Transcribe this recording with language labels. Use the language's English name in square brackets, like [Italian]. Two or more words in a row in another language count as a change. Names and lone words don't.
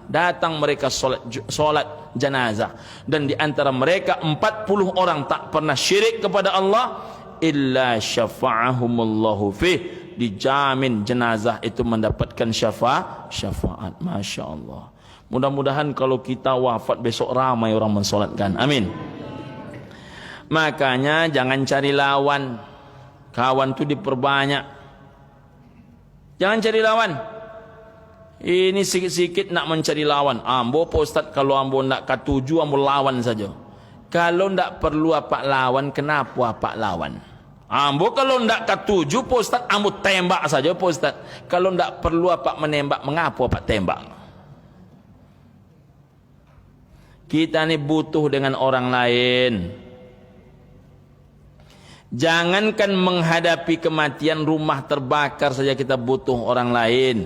[Indonesian] Datang mereka solat jenazah, dan di antara mereka 40 orang tak pernah syirik kepada Allah, [Arabic] إلا شفعهم الله فيه, [Indonesian] dijamin jenazah itu mendapatkan syafaat. Masya Allah. Mudah-mudahan kalau kita wafat besok ramai orang mensolatkan. Amin. Makanya jangan cari lawan. Kawan tu diperbanyak. Jangan cari lawan. Ini sikit-sikit nak mencari lawan. [Minangkabau] Ambo Pak Ustaz, kalau ambo nak katuju, ambo lawan saja. [Indonesian] Kalau ndak perlu apa lawan, kenapa apa lawan? [Minangkabau] Ambo kalau ndak katuju Pak Ustaz, ambo tembak saja Pak Ustaz. [Indonesian] Kalau ndak perlu apa menembak, mengapa apa tembak? Kita ni butuh dengan orang lain. Jangankan menghadapi kematian, rumah terbakar saja kita butuh orang lain.